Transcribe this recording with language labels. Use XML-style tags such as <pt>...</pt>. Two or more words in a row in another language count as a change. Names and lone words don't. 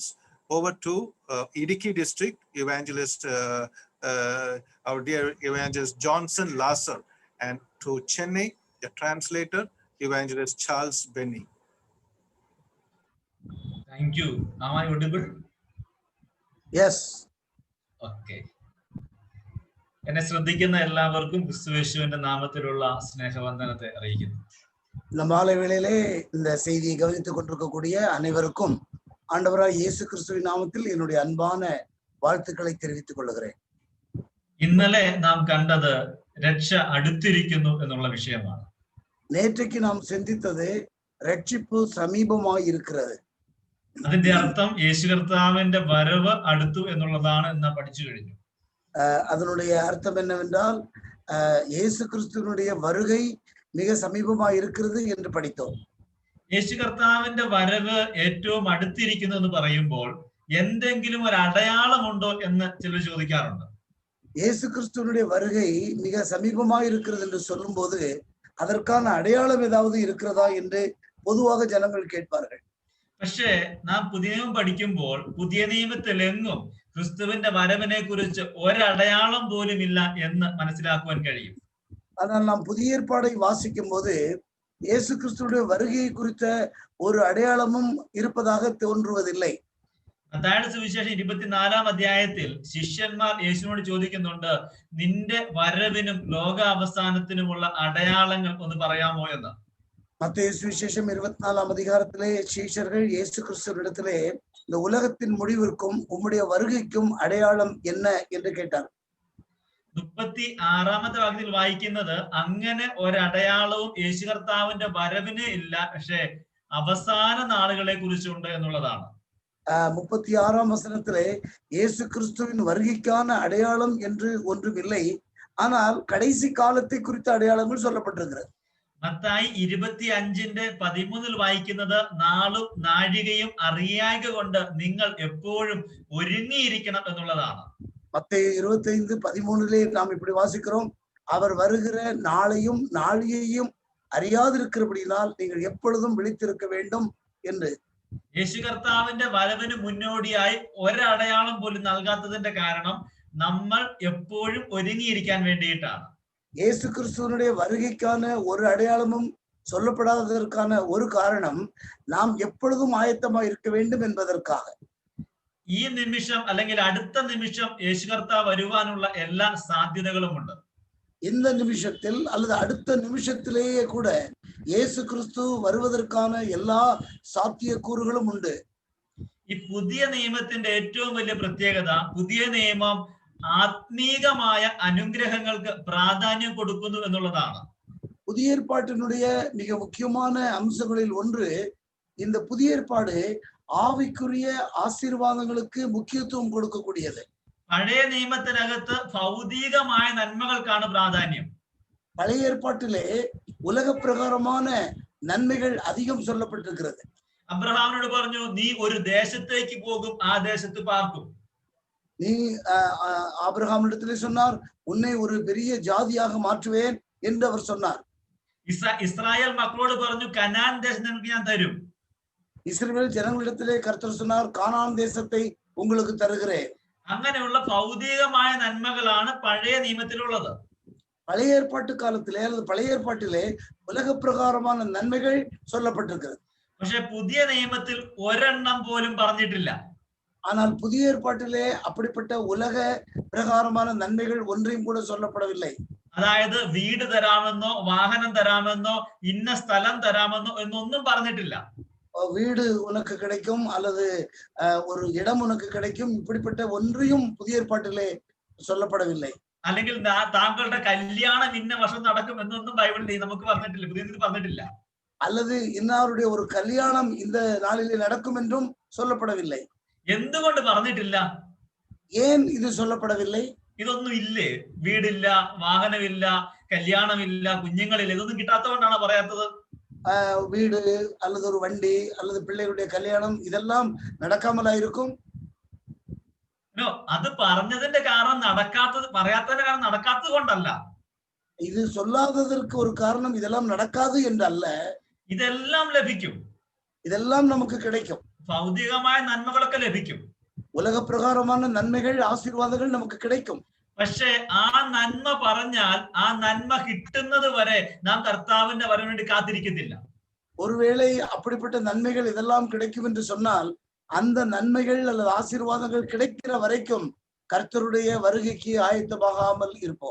<en>Over to Idiki district, evangelist, our dear evangelist Johnson Lasser, and to Chennai, the translator, evangelist Charles Benny. Thank you. Am I audible? Yes. Okay.</en> <ml>എന്നെ ശ്രദ്ധിക്കുന്ന എല്ലാവർക്കും ക്രിസ്തുയേശുവിന്റെ നാമത്തിലുള്ള സ്നേഹവന്ദനത്തെ അറിയിക്കുന്നു.</ml> <ta>இந்த மாலை வேளையிலே இந்த செய்தியை கவனித்துக் கொண்டிருக்கக்கூடிய அனைவருக்கும் ஆண்டவராய் இயேசு கிறிஸ்துவின் நாமத்தில் என்னுடைய அன்பான வாழ்த்துக்களை தெரிவித்துக் கொள்கிறேன்.</ta> <ml>ഇന്നലെ നാം കണ്ടത് രക്ഷ അടുത്തിരിക്കുന്നു എന്നുള്ള വിഷയമാണ്.</ml> <ta>நேற்றைக்கு நாம் சிந்தித்தது ரட்சிப்பு சமீபமாய் இருக்கிறது.</ta> <ml>അതിന്റെ അർത്ഥം യേശു കർത്താവിന്റെ വരവ് അടുത്തു എന്നുള്ളതാണ് എന്ന് പഠിച്ചു കഴിഞ്ഞു.</ml> <ta>அதனுடைய அர்த்தம் என்னவென்றால் இயேசு கிறிஸ்துவினுடைய வருகை மிக சமீபமாய் இருக்கிறது என்று படித்தோம்.</ta> <ml>യേശു കർത്താവിന്റെ വരവ് ഏറ്റവും അടുത്തിരിക്കുന്നു എന്ന് പറയുമ്പോൾ എന്തെങ്കിലും ഒരു അടയാളമുണ്ടോ എന്ന് ചിലർ ചോദിക്കാറുണ്ട്.</ml> <ta>இயேசு கிறிஸ்துவினுடைய வருகை மிக சமீபமாய் இருக்கிறது என்று சொல்லும் போது அதற்கான அடையாளம் ஏதாவது இருக்கிறதா என்று பொதுவாக ஜனங்கள் கேட்பார்கள்.</ta> <ml>പക്ഷേ നാം പുതിയ നിയമം പഠിക്കുമ്പോൾ പുതിയ നിയമത്തിലെങ്ങും ക്രിസ്തുവിന്റെ വരവിനെ കുറിച്ച് ഒരടയാളം പോലും ഇല്ല എന്ന് മനസ്സിലാക്കുവാൻ കഴിയും.</ml> <ta>ஆனால் நாம் புதிய ஏற்பாடை வாசிக்கும் போது இயேசு கிறிஸ்துவினுடைய வருகையை குறித்த ஒரு அடையாளமும் இருப்பதாக தோன்றுவதில்லை.</ta> <ml>മത്തായിയുടെ സുവിശേഷം 24-ാം അധ്യായത്തിൽ ശിഷ്യന്മാർ യേശുവിനോട് ചോദിക്കുന്നുണ്ട്, നിന്റെ വരവിനും ലോക അവസാനത്തിനുമുള്ള അടയാളങ്ങൾ ഒന്ന് പറയാമോ എന്ന്.</ml> <ta>மத்தேயு சுவிசேஷம் 24-ஆம் அதிகாரத்திலே சீஷர்கள் இயேசு கிறிஸ்துவினிடத்திலே இந்த உலகத்தின் முடிவிற்கும் உம்முடைய வருகைக்கும் அடையாளம் என்ன என்று கேட்டார்.</ta> <ml>36-ാമത്തെ വാക്യത്തിൽ വായിക്കുന്നത് അങ്ങനെ ഒരടയാളവും യേശു കർത്താവിന്റെ വരവിന് ഇല്ല, പക്ഷെ അവസാന നാളുകളെ കുറിച്ചുണ്ട് എന്നുള്ളതാണ്.</ml> <ta>36ஆம் வசனத்திலே இயேசு கிறிஸ்துவின் வருகைக்கான அடையாளம் என்று ஒன்றுமில்லை, ஆனால் கடைசி காலத்தை குறித்த அடையாளங்கள் சொல்லப்பட்டிருக்கிறது.</ta> <ml>മത്തായി 25:13 വായിക്കുന്നത്, നാളും നാഴികയും അറിയായ്ക കൊണ്ട് നിങ്ങൾ എപ്പോഴും ഒരുങ്ങിയിരിക്കണം എന്നുള്ളതാണ്.</ml> <ta>மத்தேயு 25:13 நாம் இப்படி வாசிக்கிறோம், அவர் வருகிற நாளையும் நாழிகையும் അറിയാതിருக்கிறபடியால் நீங்கள் எப்பொழுதும் விழித்திருக்க வேண்டும் என்று.</ta> <ml>യേശു കർത്താവിന്റെ വരവിന് മുന്നോടിയായി ഒരടയാളം പോലും നൽകാത്തതിന്റെ കാരണം നമ്മൾ എപ്പോഴും ഒരുങ്ങിയിരിക്കാൻ വേണ്ടിയിട്ടാണ്.</ml> <ta>இயேசு கிறிஸ்துவனுடைய வருகைக்கான ஒரு அடையாளமும் சொல்லப்படாததற்கான ஒரு காரணம் நாம் எப்பொழுதும் ஆயத்தமாக இருக்க வேண்டும் என்பதற்காக.</ta> <ml>ഈ നിമിഷം അല്ലെങ്കിൽ അടുത്ത നിമിഷം യേശു കർത്താവ് വരുവാനുള്ള എല്ലാ സാധ്യതകളുമുണ്ട്.</ml> <ta>இந்த நிமிஷத்தில் அல்லது அடுத்த நிமிஷத்திலேயே கூட இயேசு கிறிஸ்து வருவதற்கான எல்லா சாத்தியக்கூறுகளும் உண்டு.</ta> <ml>ഈ പുതിയ നിയമത്തിന്റെ ഏറ്റവും വലിയ പ്രത്യേകത, പുതിയ നിയമം ആത്മീകമായ അനുഗ്രഹങ്ങൾക്ക് പ്രാധാന്യം കൊടുക്കുന്നു എന്നുള്ളതാണ്.</ml> <ta>புதிய ஏற்பாட்டினுடைய மிக முக்கியமான அம்சங்களில் ஒன்று, இந்த புதிய ஏற்பாடு ஆவிக்குரிய ஆசீர்வாதங்களுக்கு முக்கியத்துவம் கொடுக்கக்கூடியது.</ta> <ml>പഴയ നിയമത്തിനകത്ത് ഭൗതികമായ നന്മകൾക്കാണ് പ്രാധാന്യം.</ml> <ta>பழைய ஏற்பாட்டிலே உலக பிரகாரமான நன்மைகள் அதிகம் சொல்லப்பட்டிருக்கிறது.</ta> <ml>അബ്രഹാമിനോട് പറഞ്ഞു, നീ ഒരു ദേശത്തേക്ക് പോകും, ആ ദേശത്ത് പാർക്കും.</ml> <ta>நீ ஆபிரகாமிடத்திலே சொன்னார், உன்னை ஒரு பெரிய ஜாதியாக மாற்றுவேன் என்று அவர் சொன்னார்.</ta> <ml>ഇസ്രായേൽ മക്കളോട് പറഞ്ഞു, കനാൻ ദേശം നിനക്ക് ഞാൻ തരും.</ml> <ta>இஸ்ரவேல் ஜனங்களிடத்திலே கர்த்தர் சொன்னார், கானான் தேசத்தை உங்களுக்கு தருகிறேன்.</ta> <ml>അങ്ങനെയുള്ള ഭൗതികമായ നന്മകളാണ് പഴയ നിയമത്തിലുള്ളത്.</ml> <ta>பழைய ஏற்பாட்டு காலத்திலே அல்லது பழைய ஏற்பாட்டிலே உலக பிரகாரமான நன்மைகள் சொல்லப்பட்டிருக்கிறது.</ta> <ml>പക്ഷെ പുതിയ നിയമത്തിൽ ഒരെണ്ണം പോലും പറഞ്ഞിട്ടില്ല.</ml> <ta>ஆனால் புதிய ஏற்பாட்டிலே அப்படிப்பட்ட உலக பிரகாரமான நன்மைகள் ஒன்றையும் கூட சொல்லப்படவில்லை.</ta> <ml>അതായത് വീട് തരാമെന്നോ വാഹനം തരാമെന്നോ ഇന്ന സ്ഥലം തരാമെന്നോ എന്നൊന്നും പറഞ്ഞിട്ടില്ല.</ml> <ta>வீடு உனக்கு கிடைக்கும் அல்லது ஒரு இடம் உனக்கு கிடைக்கும், இப்படிப்பட்ட ஒன்றையும் புதிய ஏற்பாட்டிலே சொல்லப்படவில்லை.</ta> <ml>അല്ലെങ്കിൽ താങ്കളുടെ കല്യാണം ഇന്ന വർഷം നടക്കും എന്നൊന്നും ബൈബിളിൽ നമുക്ക് പറഞ്ഞിട്ടില്ല, പുതിയതിൽ പറഞ്ഞിട്ടില്ല.</ml> <ta>அல்லது இன்னாருடைய ஒரு கல்யாணம் இந்த நாளிலே நடக்கும் என்றும் சொல்லப்படவில்லை.</ta> <ml>എന്തുകൊണ്ട് പറഞ്ഞിട്ടില്ല?</ml> <ta>ஏன் இது சொல்லப்படவில்லை?</ta> <ml>ഇതൊന്നും ഇല്ലേ? വീടില്ല, വാഹനമില്ല, കല്യാണമില്ല, കുഞ്ഞുങ്ങളില്ല, ഇതൊന്നും കിട്ടാത്തതുകൊണ്ടാണ് പറയാത്തത്.</ml> <ta>வீடு அல்லது ஒரு வண்டி அல்லது பிள்ளைகளுடைய கல்யாணம் இதெல்லாம் நடக்காமலா இருக்கும்?</ta> <ml>അത് പറഞ്ഞതിന്റെ കാരണം പറയാത്തതിന്റെ കാരണം നടക്കാത്തത് കൊണ്ടല്ല.</ml> <ta>இது சொல்லாததற்கு ஒரு காரணம் இதெல்லாம் நடக்காது என்றல்ல.</ta> <ml>ഇതെല്ലാം ലഭിക്കും,</ml> <ta>இதெல்லாம் நமக்கு கிடைக்கும்.</ta> <ml>ഭൗതികമായ നന്മകളൊക്കെ ലഭിക്കും,</ml> <ta>உலக பிரகாரமான நன்மைகள் ஆசீர்வாதங்கள் நமக்கு கிடைக்கும்.</ta> <ml>പക്ഷെ ആ നന്മ പറഞ്ഞാൽ ആ നന്മ കിട്ടുന്നത് വരെ നാം കർത്താവിന്റെ വരവിന് വേണ്ടി കാത്തിരിക്കത്തില്ല.</ml> <ta>ஒருவேளை அப்படிப்பட்ட நன்மைகள் இதெல்லாம் கிடைக்கும் என்று சொன்னால் அந்த நன்மைகள் அல்லது ஆசீர்வாதங்கள் கிடைக்கிற வரைக்கும் கர்த்தருடைய வருகைக்கு ஆயத்தமாகாமல் இருப்போம்.</ta>